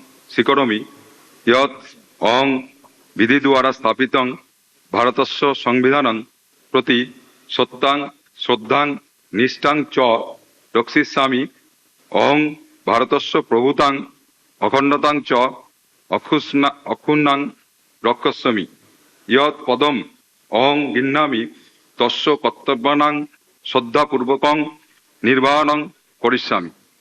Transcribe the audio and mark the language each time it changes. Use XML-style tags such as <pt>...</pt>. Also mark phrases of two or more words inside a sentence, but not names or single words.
<sa>स्वीकरोमि इयत् अहं विधि द्वारा स्थापितं भारतस्य संविधानं प्रति सत्यां श्रद्धां निष्ठां च रक्षिष्यामि अहं भारतस्य प्रभुतां अखण्डतां च अक्षुण्णां रक्षस्यामि इयत् पदम अहं गृह्णामि तस्य कर्तव्यानां श्रद्धापूर्वकं निर्वाहनं करिष्यामि।</sa>